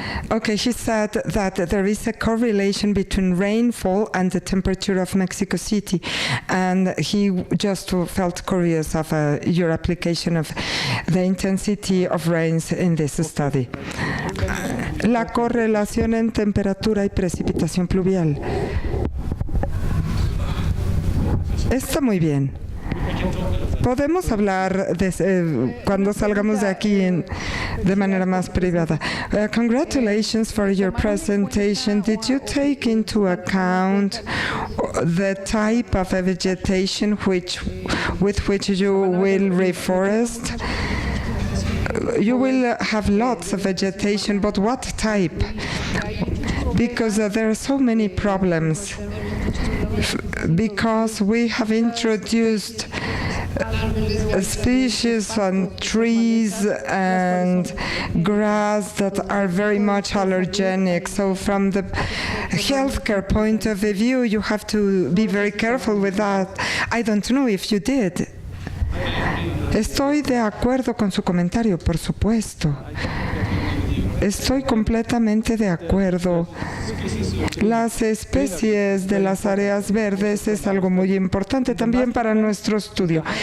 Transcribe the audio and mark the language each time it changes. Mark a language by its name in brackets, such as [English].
[English] Okay, he said that there is a correlation between rainfall and the temperature of Mexico City, and he just felt curious of your application of the intensity of rains in this study. [Spanish] La correlación en temperatura y precipitación pluvial. Está muy bien. Podemos hablar cuando salgamos de aquí de manera más privada. [English] Congratulations for your presentation. Did you take into account the type of vegetation with which you will reforest? You will have lots of vegetation, but what type? Because there are so many problems. because we have introduced species and trees and grass that are very much allergenic. So from the healthcare point of view, you have to be very careful with that. I don't know if you did. [Spanish] Estoy de acuerdo con su comentario, por supuesto. Estoy completamente de acuerdo. Las especies de las áreas verdes es algo muy importante también para nuestro estudio.